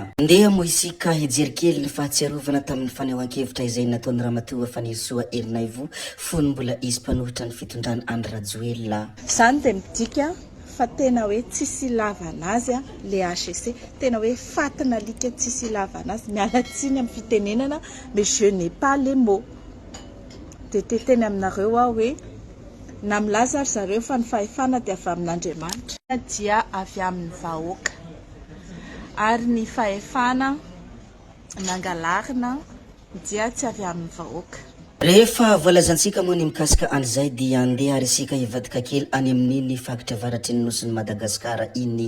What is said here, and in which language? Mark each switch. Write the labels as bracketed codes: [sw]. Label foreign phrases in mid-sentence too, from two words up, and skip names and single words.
[mg] Ndeha moa isika hijery kely ny fahatsiarovana tamin'ny fanehoan-kevitra izay nataon'ny Ramatoa Fanirisoa Erinaivo fony mbola izy mpanohitra ny fitondrana Andry Rajoelina. Zany dia midika fa tena hoe tsisy lavana azy le HCC, tena hoe fatina alika tsisy lavana azy, miala tsiny amin'ny fitenenana [fr] mais je n'ai pas les mots. [mg] Teny aminareo aho hoe na milaza ary zareo fa ny fahefana dia avy amin'Andriamanitra dia avy amin'ny vahoaka ary ny fahefana nangalarina dia tsy avy amin'ny vahoaka. Rehefa voalazantsika moa ny mikasika an'izay dia andeha ary isika hivadika kely any amin'iny faritra avaratry ny nosiny Madagasikara iny.